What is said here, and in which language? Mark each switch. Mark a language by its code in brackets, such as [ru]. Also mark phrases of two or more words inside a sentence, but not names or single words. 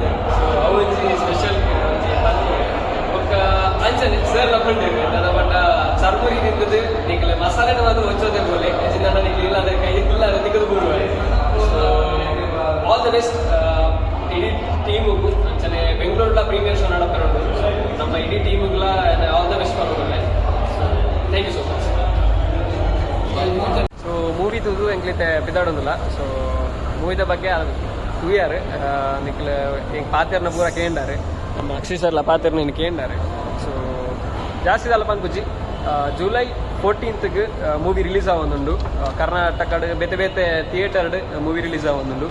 [tcy] ಸೊ ಅವು ಸ್ಪೆಷಲ್ ಒಕ್ಕ ಅಂಚನೆ ಸರ್ ಲಪಂಡಿರು ನನ್ನ ಪಂಡ ಚರ್ಮುರಿ ತಿಂದದು ನಿಖಲೆ ಮಸಾಲೆನ ಮಾತ್ರ ಹೊಚ್ಚೋದೆ ಬೋಲೆ ನನ್ನ ನಿಖಲೆ ಇಲ್ಲದ ಕೈ ಇಲ್ಲದ ತೆಗೆದು ಬಿಡುವ. ಸೊ [en] all the best [tcy] ಇಡೀ ಟೀಮಿಗೂ ಅಂಚನೆ ಬೆಂಗಳೂರುಲ ಪ್ರೀಮಿಯರ್ ಶೋ ನಡಪರುಂಡು. ನಮ್ಮ ಇಡೀ ಟೀಮಿಗಳ [en] all the best [tcy] ಮಾಡೋದಿಲ್ಲ. [en] thank you so much. [tcy] ಸೊ ಮೂವಿ ತೂದು ಎಂಕ್ಲಿತೆ ಪಿದಾಡೋದಿಲ್ಲ. ಸೊ ಮೂವಿದ ಬಗ್ಗೆ ತೂಯಾರು ನಿಖಲ್ ಈಗ ಪಾತೆರ್ನ ಪೂರ ಕೇಂಡಾರೆ ನಮ್ಮ ಅಕ್ಷಯ್ ಸರ್ಲ ಪಾತೆರ್ನ ಇನ್ನು ಕೇಂಡಾರೆ. ಸೊ ಜಾಸ್ತಿ ಅಲ್ಲ ಪಂಕುಜಿ ಜುಲೈ 14th [en] movie release [tcy] ಆವೊಂದುಂಡು ಕರ್ನಾಟಕಡ್ ಬೇತೆ ಬೇತೆ ಥಿಯೇಟರ್ಡ್ [en] movie release [tcy] ಆವೊಂದುಂಡು.